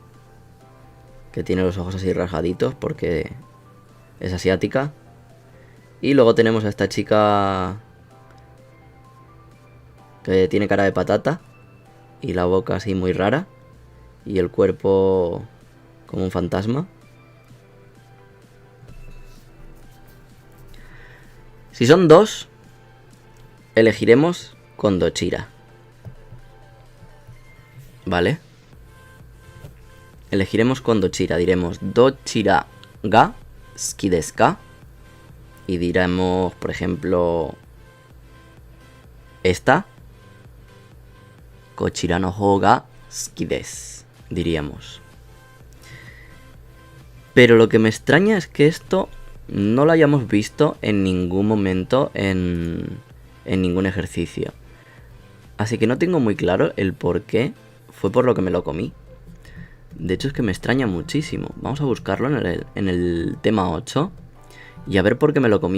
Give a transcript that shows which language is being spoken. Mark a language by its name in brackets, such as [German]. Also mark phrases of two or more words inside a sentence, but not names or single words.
[Spanish] que tiene los ojos así rasgaditos porque es asiática, Y luego tenemos a esta chica que tiene cara de patata y la boca así muy rara y el cuerpo como un fantasma. Si son dos, elegiremos Kondochira. ¿Vale? Elegiremos Kondochira. [Japanese] Diremos どちらが好きですか. [Spanish] Y diremos, por ejemplo, esta. [Japanese] こちらのほうが好きです. [Spanish] Diríamos. Pero lo que me extraña es que esto no lo hayamos visto en ningún momento en ningún ejercicio. Así que no tengo muy claro el por qué fue por lo que me lo comí. De hecho es que me extraña muchísimo. Vamos a buscarlo en el tema 8 y a ver por qué me lo comí.